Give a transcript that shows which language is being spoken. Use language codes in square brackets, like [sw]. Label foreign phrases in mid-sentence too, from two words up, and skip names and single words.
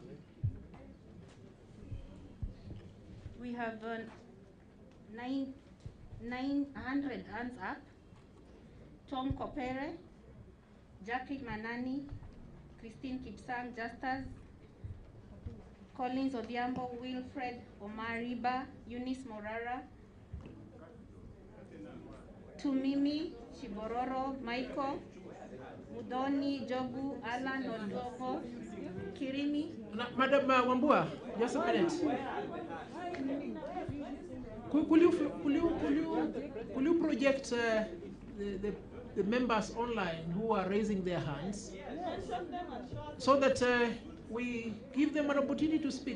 [en] We have 900 hands up. Tom Kopere, Jacqueline Manani, Christine Kipsang Justas, Collins Odhiambo, Wilfred Omariba, Eunice Morara, Tumimi Shibororo, Michael, Mudoni, Jogu, Alan Odogo, Kirimi. Madam Wambua, just a minute. Could you project the members online who are raising their hands so that we give them an opportunity to speak?